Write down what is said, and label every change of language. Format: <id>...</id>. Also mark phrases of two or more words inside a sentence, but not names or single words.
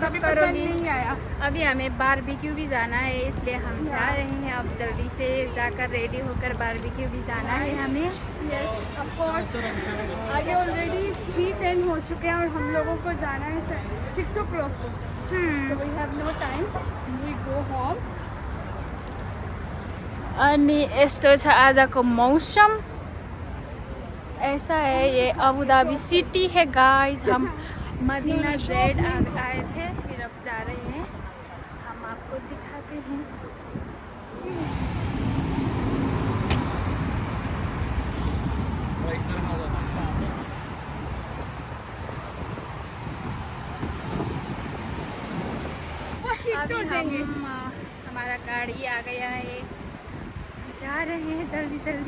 <hi>कब भी पसंद करोगी? नहीं आया। अभी हमें बारबेक्यू भी जाना है, इसलिए हम जा रहे हैं। अब जल्दी से जाकर रेडी होकर बारबेक्यू भी जाना है हमें।</hi> <en>Yes, of course.</en> <hi>आगे ऑलरेडी 3:10 हो चुके हैं और हम लोगों को जाना है 6 o'clock को।</hi> <en>So we have no time. We go home.</en> <ne>अनि यस्तो छ आजको मौसम,</ne> <hi>ऐसा है। ये अबू धाबी सिटी है गाइस। हम मदीना जेड आए थे, फिर अब जा रहे हैं। हम आपको दिखाते हैं। अभी हमारा गाड़ी आ गया है, जा रहे हैं जल्दी जल्दी।</hi>